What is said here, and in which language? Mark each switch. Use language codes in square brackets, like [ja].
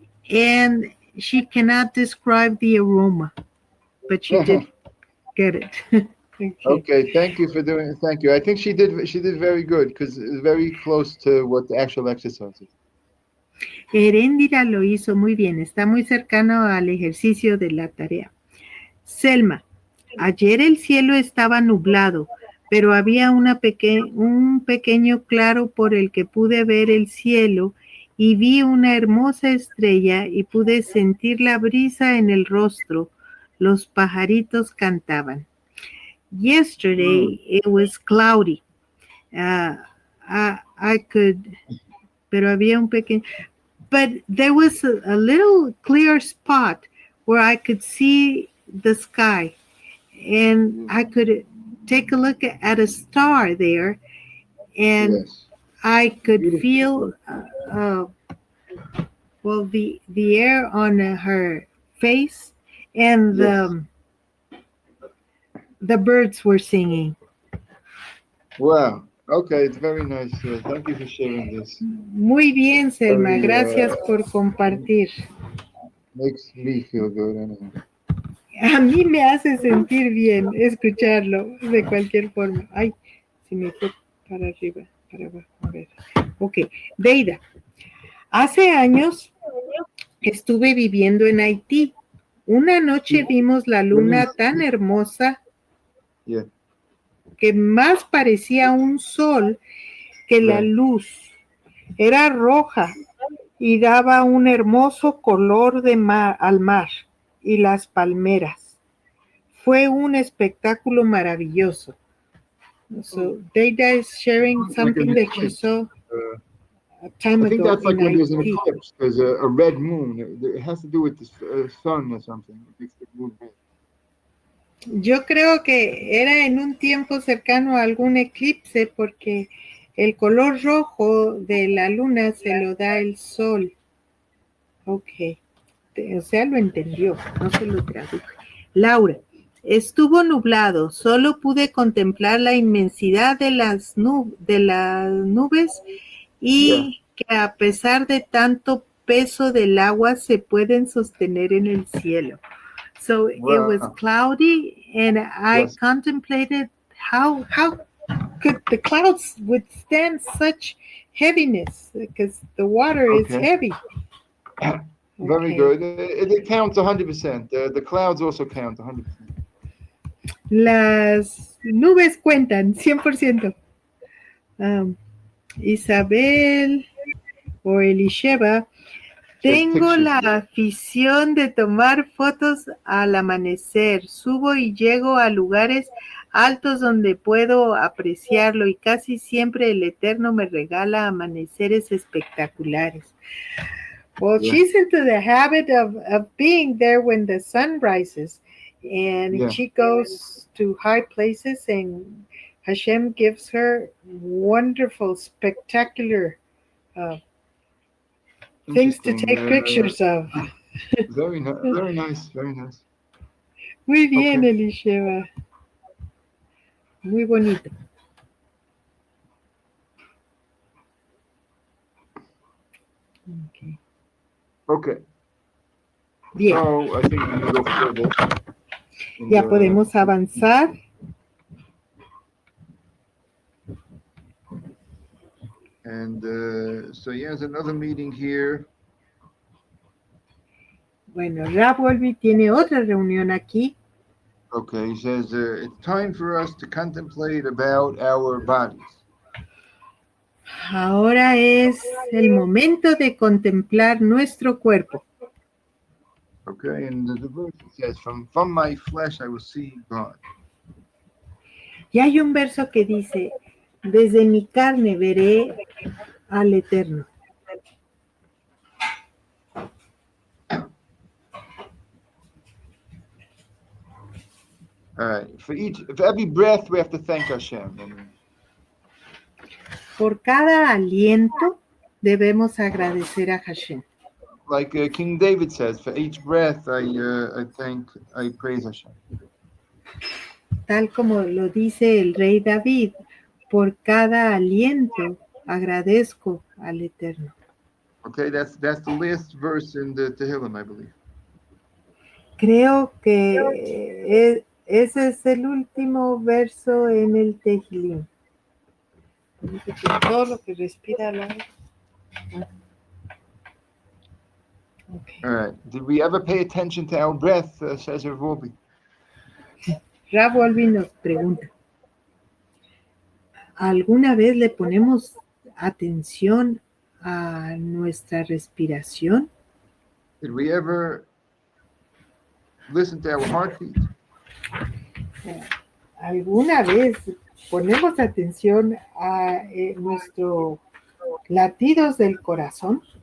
[en] And she cannot describe the aroma, but she did get it. Okay, thank you for doing it. Thank you. I think she did very good because it's very close to what the actual exercise is. [es] Heréndira lo hizo muy bien, está muy cercano al ejercicio de la tarea. Selma, ayer el cielo estaba nublado, pero había un pequeño claro por el que pude ver el cielo y vi una hermosa estrella y pude sentir la brisa en el rostro. Los pajaritos cantaban. [en] Yesterday it was cloudy. I could, [es] pero había un pequeño... [en] But there was a little clear spot where I could see the sky, and I could take a look at a star there, and I could feel the air on her face, and the birds were singing. Wow. Okay, it's very nice. Thank you for sharing this. [es] Muy bien, Selma. [en] Very, [es] Gracias por compartir. [en] Makes me feel good anyhow. [es] A mí me hace sentir bien escucharlo de cualquier forma. Ay, si me fue para arriba, para abajo. A ver. Ok, Deida. Hace años estuve viviendo en Haití. Una noche vimos la luna tan hermosa [en] Yeah. [es] que más parecía un sol que la luz. Era roja y daba un hermoso color de al mar y las palmeras. Fue un espectáculo maravilloso. [en] So Deida is sharing something that she saw a time I think ago that's like in when there's an Haiti. eclipse. There's a red moon. It has to do with the sun or something. It makes the moon red. [es] Yo creo que era en un tiempo cercano a algún eclipse porque el color rojo de la luna se lo da el sol. Ok, o sea, lo entendió, no se lo traduje. Laura, estuvo nublado, solo pude contemplar la inmensidad de las nubes y que a pesar de tanto peso del agua se pueden sostener en el cielo. [en] So it was cloudy and I contemplated how could the clouds withstand such heaviness because the water is heavy. Very good. It counts 100%. The clouds also count 100%. [es] Las nubes cuentan 100%. Isabel o Elisheva, tengo la afición de tomar fotos al amanecer. Subo y llego a lugares altos donde puedo apreciarlo y casi siempre el Eterno me regala amaneceres espectaculares. [en] Well, she's into the habit of being there when the sun rises, and she goes to high places, and Hashem gives her wonderful, spectacular things to take pictures of. Very nice, very nice. [es] Muy bien, Elisheva. Muy bonito. [en] Okay. [es] Bien. [en] So, I think we can go further. [es] Ya podemos avanzar. [en] And so he has another meeting here. [es] Bueno, Ravolvi tiene otra reunión aquí. [en] Okay, he says it's time for us to contemplate about our bodies. [es] Ahora es el momento de contemplar nuestro cuerpo. [en] Okay, and the verse says, from my flesh I will see God. [es] Y hay un verso que dice, desde mi carne veré al Eterno. [en] All right, for every breath we have to thank Hashem. [es] Por cada aliento debemos agradecer a Hashem. [en] Like King David says, for each breath I praise Hashem. [es] Tal como lo dice el rey David, por cada aliento agradezco al Eterno. [en] Okay, that's the last verse in the Tehillim, I believe. [es] Creo que ese es el último verso en el Tehillim. Todo lo que respira la... [en] Okay. All right. Did we ever pay attention to our breath, says Ravolvi? [es] Ravolvi nos pregunta, ¿alguna vez le ponemos atención a nuestra respiración? [en] Did we ever listen to our heartbeat? [es] ¿Alguna vez ponemos atención a nuestros latidos del corazón?